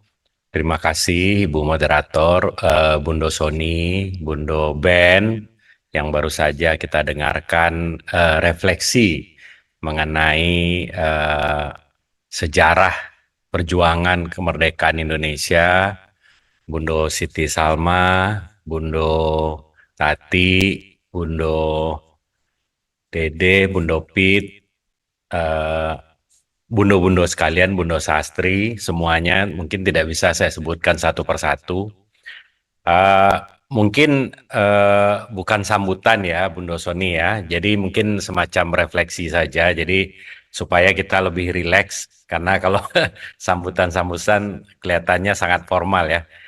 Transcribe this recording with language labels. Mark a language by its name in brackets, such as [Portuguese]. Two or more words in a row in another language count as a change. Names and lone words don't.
[Indonesian] Terima kasih Ibu Moderator, Bundo Sony, Bundo Ben, yang baru saja kita dengarkan refleksi mengenai sejarah perjuangan kemerdekaan Indonesia, Bundo Siti Salma, Bundo Tati, Bundo Dede, Bundo Pit, Bundo-bundo sekalian, Bundo Sastri, semuanya mungkin tidak bisa saya sebutkan satu persatu. Mungkin bukan sambutan ya Bundo Sony ya, jadi mungkin semacam refleksi saja, jadi supaya kita lebih rileks, karena kalau sambutan-sambutan kelihatannya sangat formal ya.